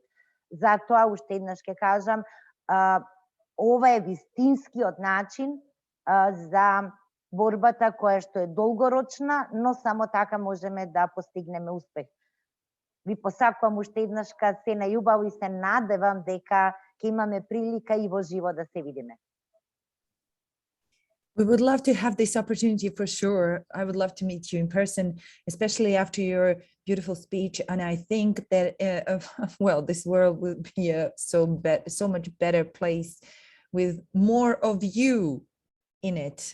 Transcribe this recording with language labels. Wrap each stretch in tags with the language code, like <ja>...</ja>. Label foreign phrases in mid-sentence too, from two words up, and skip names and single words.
<mk>Затоа, уште еднаш ќе кажам, ова е вистинскиот начин за борбата која што е долгорочна, но само така можеме да постигнеме успех. Ви посакувам уште еднашка се најубаво и се надевам дека ќе имаме прилика и во живо да се видиме.</mk> <en>We would love to have this opportunity for sure. I would love to meet you in person, especially after your beautiful speech. And I think that, well, this world will be a so much better place with more of you in it.</en>